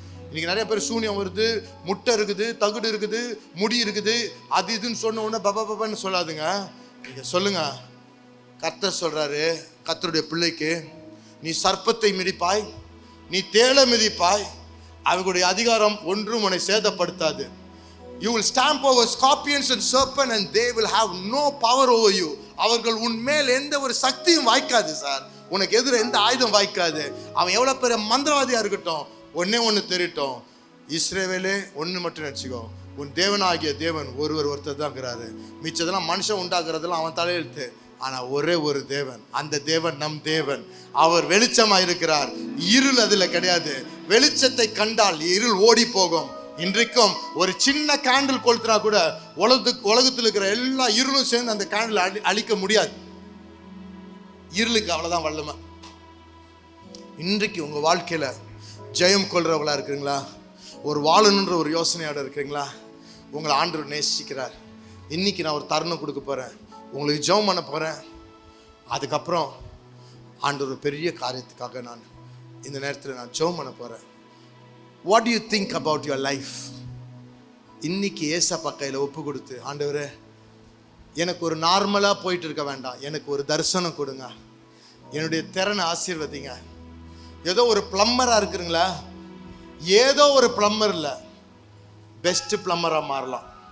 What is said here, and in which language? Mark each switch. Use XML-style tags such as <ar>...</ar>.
<ta>இன்னைக்கு நிறைய பேர் சூனியம் வருது, முட்டை இருக்குது, தகுடு இருக்குது, முடி இருக்குது, அது இதுன்னு சொன்ன உடனே பபான்னு சொல்லாதுங்க. நீங்க சொல்லுங்க, கர்த்தர் சொல்றாரு கர்த்தருடைய பிள்ளைக்கு, நீ சர்ப்பத்தை மிதிப்பாய், நீ தேளை மிதிப்பாய், அவர்களுடைய அதிகாரம் ஒன்றும் உன்னை சேதப்படுத்தாது.</ta> <en>You will stamp over scorpions and serpents and they will have no power over you.</en> <ta>அவர்கள் உன் மேல் எந்த ஒரு சக்தியும் வாய்க்காது சார். உனக்கு எதிர எந்த ஆயுதம் வாய்க்காது. அவன் எவ்வளவு பெரிய மந்திரவாதியா இருக்கட்டும், ஒண்ணு தெரியட்டும், இஸ்ரவேலே ஒன்று மட்டும் நினச்சிக்கோ, உன் தேவனாகிய தேவன் ஒருத்தர் தான் இருக்கிறாரு. மிச்சதெல்லாம் மனுஷன் உண்டாக்குறதெல்லாம் அவன் தலையெழுத்து. ஆனா ஒரே ஒரு தேவன், அந்த தேவன் நம் தேவன். அவர் வெளிச்சமா இருக்கிறார், இருள் அதுல கிடையாது. வெளிச்சத்தை கண்டால் இருள் ஓடி போகும். இன்றைக்கும் ஒரு சின்ன கேண்டில் கொளுத்தினா கூட உலகத்தில் இருக்கிற எல்லா இருளும் சேர்ந்து அந்த கேண்டில் அழிக்க முடியாது. இருளுக்கு அவ்வளவுதான் வல்லமை. இன்றைக்கு உங்க வாழ்க்கையில ஜெயம் கொள்றவங்களா இருக்கிறீங்களா? ஒரு வாழணுன்ற ஒரு யோசனையோட இருக்கிறீங்களா? உங்களை ஆண்டவர் நேசிக்கிறார். இன்னைக்கு நான் ஒரு தருணம் கொடுக்க போறேன், உங்களுக்கு ஜெபம் பண்ண போறேன். அதுக்கப்புறம் ஆண்டவர் ஒரு பெரிய காரியத்துக்காக நான் இந்த நேரத்தில் நான் ஜெபம் பண்ண போறேன்.</ta> <en>What do you think about your life?</en> <ta>இன்னைக்கு ஏசப்பா கையில் ஒப்பு கொடுத்து, ஆண்டவரே எனக்கு ஒரு நார்மலாக போயிட்டு இருக்க வேண்டாம், எனக்கு ஒரு தரிசனம் கொடுங்க, என்னுடைய திறனை ஆசீர்வதிங்க. ஏதோ ஒரு பிளம்பராக இருக்கிறீங்களா? ஏதோ ஒரு பிளம்பர் இல்லை, பெஸ்ட் பிளம்பராக மாறலாம்.</ta>